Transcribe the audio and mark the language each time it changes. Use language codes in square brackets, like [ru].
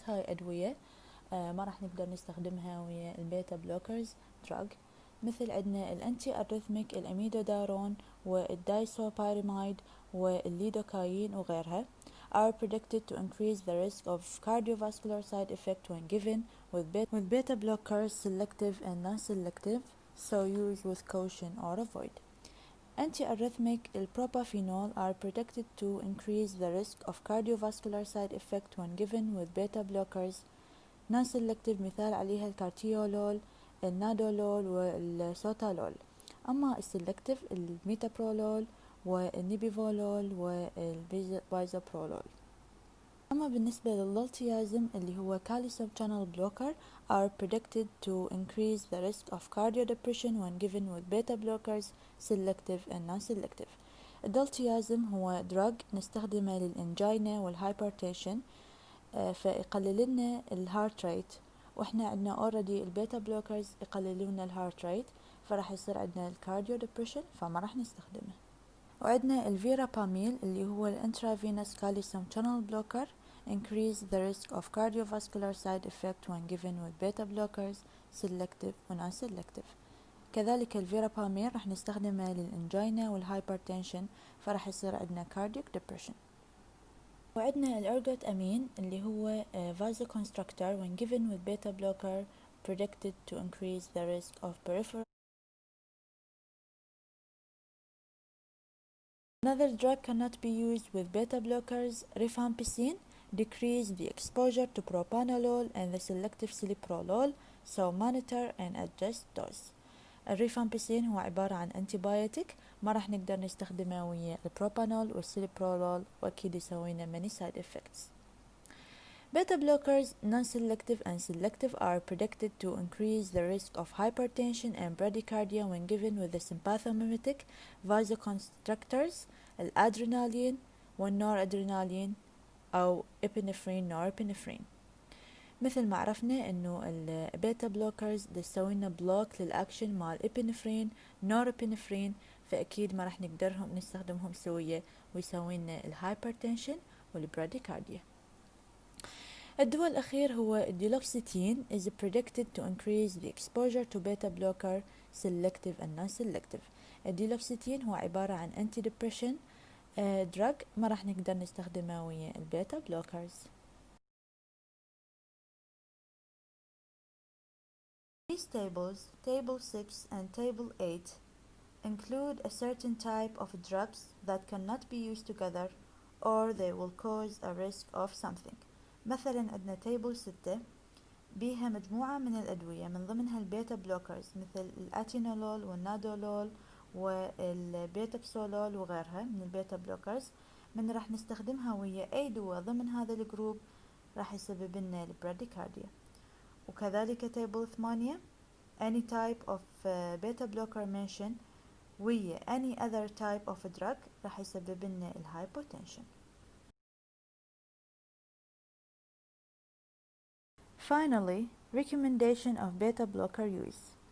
[ar] هاي أدوية ما راح نقدر نستخدمها ويا البيتا بلوكرز دراج، مثل عندنا الانتي اريثميك الاميدودارون والدايسوبيراميد والليدوكاين وغيرها [en] are predicted to increase the risk of cardiovascular side effect when given with beta blockers, selective and non-selective, so use with caution or avoid. Anti-arrhythmic البروبافينول are predicted to increase the risk of cardiovascular side effect when given with beta blockers. [ar] non-selective مثال عليها الكارتيولول، النادولول والسوتالول. أما السلكتيف الميتابرولول والنيبيفولول والبيزابرولول. أما بالنسبة لللوتيازم اللي هو [en] calcium channel blocker are predicted to increase the risk of cardio-depression when given with beta blockers, selective and non-selective. [ar] الدولتيازم هو drug نستخدمه للإنجينا والهايبرتيشن، فيقلل لنا الهارت ريت، واحنا عندنا اوريدي البيتا بلوكرز يقللون لنا الهارت ريت، فراح يصير عندنا الكارديو ديبريشن فما راح نستخدمه. وعندنا الفيراباميل اللي هو الانترافينوس كالسيوم شانل بلوكر [en] increase the risk of cardiovascular side effect when given with beta blockers, selective و non-selective. [ar] كذلك الفيراباميل راح نستخدمه للانجينا والهايبرتنشن، فراح يصير عندنا cardiac depression. وعندنا الارجوت امين اللي هو [en] vasoconstrictor when given with beta blocker predicted to increase the risk of peripheral. Another drug cannot be used with beta blockers. Rifampicin decrease the exposure to propranolol and the selective celiprolol, so monitor and adjust dose. [ar] الريفامبيسين هو عبارة عن antibiotic، ما راح نقدر نستخدمه ويا البروبانول والسيليبرولول، وأكيد يسوينا [en] many side effects. Beta blockers, non-selective and selective, are predicted to increase the risk of hypertension and bradycardia when given with the sympathomimetic vasoconstrictors, الادرينالين والنورادرينالين أو epinephrine norepinephrine. [ar] مثل ما عرفنا انه البيتا بلوكرز تسوينا بلوك للاكشن مال ابنفرين نورابنفرين، فاكيد ما راح نقدرهم نستخدمهم سوية ويسوينا الهايبرتنشن والبراديكارديا. الدواء الأخير هو الديلوكسيتين [en] is predicted to increase the exposure to beta blocker selective and non-selective. [ar] الديلوكسيتين هو عبارة عن antidepressant drug، ما راح نقدر نستخدمه ويا البيتا بلوكرز. [en] These tables, Table 6 and Table 8, include a certain type of drugs that cannot be used together or they will cause a risk of something. [ar] مثلا عندنا Table 6 بيها مجموعة من الأدوية من ضمنها البيتا بلوكرز مثل الأتينولول والنادولول والبيتاكسولول وغيرها من البيتا بلوكرز، من راح نستخدمها ويا أي دواء ضمن هذا الجروب راح يسبب لنا البراديكارديا. [en] وكذلك Table 8 any type of beta blocker mentioned ويا any other type of drug [ar] راح يسبب لنا الهايبوتنشن. [en] Finally, recommendation of beta blocker use.